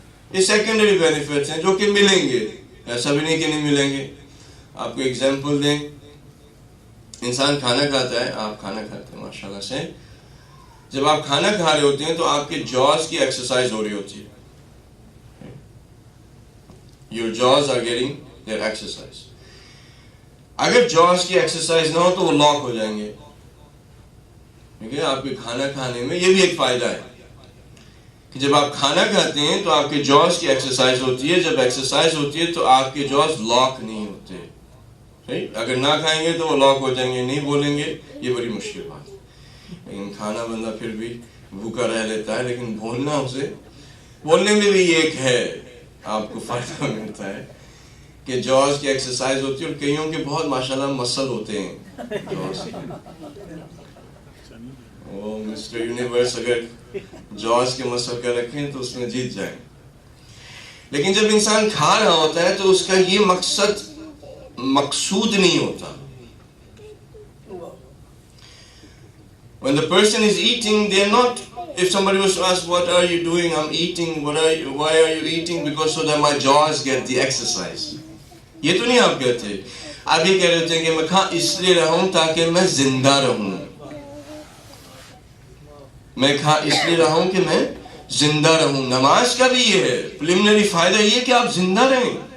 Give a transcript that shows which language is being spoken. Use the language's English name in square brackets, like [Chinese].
[Urdu] یہ secondary benefits ہیں جو کہ ملیں گے. ایسا بھی نہیں کہ نہیں ملیں گے. آپ کو ایگزامپل دیں. انسان کھانا کھاتا ہے، آپ کھانا کھاتے ہیں ماشاءاللہ سے. جب آپ کھانا کھا رہے ہوتے ہیں تو آپ کے جاز کی ایکسرسائز ہو رہی ہوتی ہے. [English] Your jaws are getting their exercise. [Urdu] اگر جاز کی ایکسرسائز نہ ہو تو وہ لاک ہو جائیں گے. ٹھیک ہے، آپ کے کھانا کھانے میں یہ بھی ایک فائدہ ہے کہ جب آپ کھانا کھاتے ہیں تو آپ کے جاز کی ایکسرسائز ہوتی ہے. جب ایکسرسائز ہوتی ہے تو آپ کے جاز لاک نہیں ہوتے. صحیح، اگر نہ کھائیں گے تو وہ لاک ہو جائیں گے، نہیں بولیں گے، یہ بڑی مشکل بات ہے. لیکن کھانا بندہ پھر بھی بھوکا رہ لیتا ہے، لیکن بولنا اسے، بولنے میں بھی ایک ہے آپ کو فائدہ ملتا ہے کہ جاز کی ایکسرسائز ہوتی ہے. اور کئیوں کے بہت ماشاءاللہ مسل ہوتے ہیں جاز. وہ مسٹر یونیورس اگر جاز کے مسل کا رکھیں تو اس میں جیت جائیں. لیکن جب انسان کھا رہا ہوتا ہے تو اس کا یہ مقصود نہیں ہوتا. [English] When the person is eating, they're not, if somebody was to ask, what are you doing? I'm eating. Why are you eating? Because so that my jaws get the exercise. [Urdu] یہ تو نہیں آپ کہتے. آپ یہ کہہ رہے ہوتے ہیں کہ میں کھا اس لیے رہا ہوں تاکہ میں زندہ رہوں. میں کھا اس لیے رہا ہوں کہ میں زندہ رہوں. نماز کا بھی یہ ہے پریلیمنری فائدہ یہ کہ آپ زندہ رہیں.